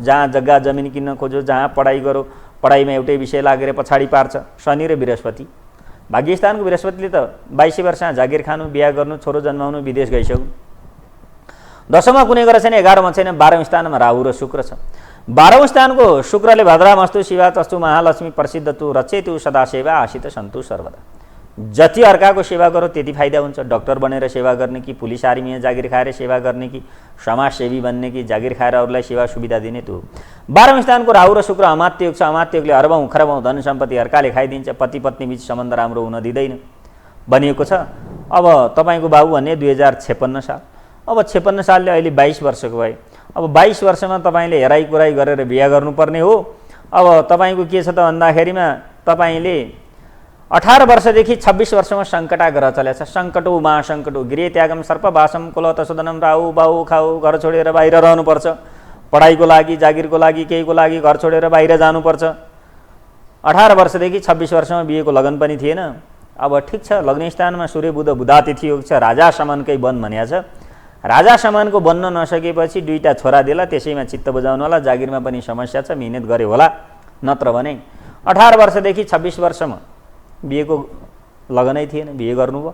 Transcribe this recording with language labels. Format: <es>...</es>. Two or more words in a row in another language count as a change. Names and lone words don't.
<ne>जहाँ जग्गा जमिन किन्न खोजो, जहाँ पढाइ गरो, पढाइमा एउटै विषय लागेर पछाडि पार्छ शनि र बृहस्पति। भाग्य स्थानको बृहस्पतिले त 22 वर्षमा जागिर खानु, बिहा गर्नु, छोरो जन्माउनु, विदेश गइसक्नु। 10औंमा कुनै ग्रह छैन। 11औं छैन। 12औं स्थानमा राहु र शुक्र छ। 12औं स्थानको शुक्रले</ne> <sa>भद्रामस्तु शिवा तस्तु महालक्ष्मी प्रसिद्ध तु रचेतु सदा सेवा आशित सन्तु सर्वदा।</sa> <ne>जति अर्काको सेवा गरो त्यति फाइदा हुन्छ। डाक्टर बनेर सेवा गर्ने कि पुलिस आर्मीमा जागिर खाएर सेवा गर्ने कि समाजसेवी बन्ने कि जागिर खाएर अरूलाई सेवा सुविधा दिने, त्यो 12औं स्थानको राहु र शुक्र अमात्य योग छ। अमात्य योगले अर्बौं खरबौं धन सम्पत्ति अर्काले खाइदिन्छ। पति पत्नी बीच सम्बन्ध राम्रो हुन दिँदैन भनिएको छ। अब तपाईँको बाबु भन्ने 2056 साल। अब 56 सालले अहिले 22 वर्षको भए। अब 22 वर्षमा तपाईँले हेराइ कुराइ गरेर बिहा गर्नुपर्ने हो। अब तपाईँको के छ त भन्दाखेरिमा तपाईँले 18 वर्षदेखि 26 वर्षमा सङ्कटा ग्रह चलेको छ।</ne> <sa>सङ्कटो महासङ्कटो गृह त्यागम सर्पवासम कुलतसुदनम राहु बाहु खाऊ,</sa> <ne>घर छोडेर बाहिर रहनुपर्छ। पढाइको लागि, जागिरको लागि, केहीको लागि घर छोडेर बाहिर जानुपर्छ। 18 वर्षदेखि 26 वर्षमा बिहेको लगन पनि थिएन। अब ठिक छ, लग्न स्थानमा सूर्य बुध बुधातिथि योग छ। राजा समनकै वन भनिएको छ। राजा समानको बन्न नसकेपछि दुईटा छोरा दिला, त्यसैमा चित्त बुझाउनु होला, जागिरमा पनि समस्या छ, मिहिनेत गरे होला, नत्र भने 18 वर्षदेखि 26 वर्षमा बिहेको लगनै थिएन, बिहे गर्नुभयो।</ne>